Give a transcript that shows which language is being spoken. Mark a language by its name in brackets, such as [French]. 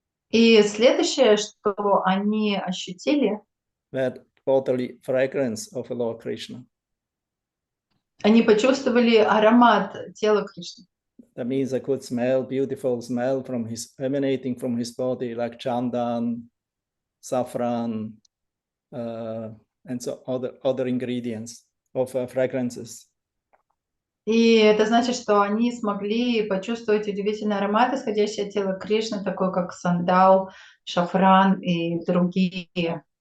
[Russian] И следующее, что они ощутили, [English] were bodily fragrance of the Lord Krishna. [Russian] они почувствовали аромат тела Кришны. [English] That means I could smell beautiful smell emanating from his body, like chandan, saffron, and so other ingredients of fragrances. [Russian] И это значит, что они смогли почувствовать удивительный аромат, исходящий от тела Кришны, такой как сандал, шафран и другие.